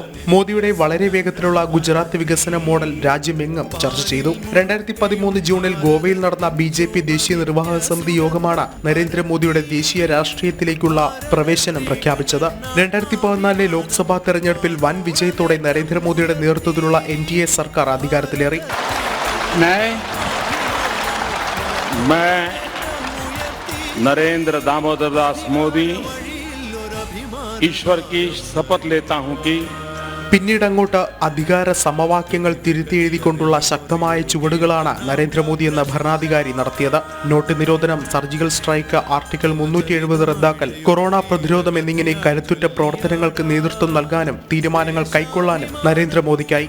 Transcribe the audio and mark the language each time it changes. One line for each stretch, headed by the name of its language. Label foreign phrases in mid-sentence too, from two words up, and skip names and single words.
Malayalam: മോദിയുടെ വളരെ വേഗത്തിലുള്ള ഗുജറാത്ത് വികസന മോഡൽ രാജ്യമെങ്ങും ചർച്ച ചെയ്തു. 2013 ജൂണിൽ ഗോവയിൽ നടന്ന BJP ദേശീയ നിർവാഹക സമിതി യോഗമാണ് നരേന്ദ്രമോദിയുടെ ദേശീയ രാഷ്ട്രീയത്തിലേക്കുള്ള പ്രവേശനം പ്രഖ്യാപിച്ചത്. 2014 ലോക്സഭാ തെരഞ്ഞെടുപ്പിൽ വൻ വിജയത്തോടെ നരേന്ദ്രമോദിയുടെ നേതൃത്വത്തിലുള്ള NDA സർക്കാർ അധികാരത്തിലേറി.
Hindi: मैं नरेंद्र दामोदर दास मोदी ईश्वर की शपथ लेता हूं कि
Malayalam: പിന്നീട് അങ്ങോട്ട് അധികാര സമവാക്യങ്ങൾ തിരുത്തിയെഴുതിക്കൊണ്ടുള്ള ശക്തമായ ചുവടുകളാണ് നരേന്ദ്രമോദി എന്ന ഭരണാധികാരി നടത്തിയത്. നോട്ട് നിരോധനം,
English: surgical strike,
Malayalam: ആർട്ടിക്കിൾ 370 റദ്ദാക്കൽ, കൊറോണ പ്രതിരോധം എന്നിങ്ങനെ കരുത്തുറ്റ പ്രവർത്തനങ്ങൾക്ക് നേതൃത്വം നൽകാനും തീരുമാനങ്ങൾ കൈക്കൊള്ളാനും നരേന്ദ്രമോദിക്കായി.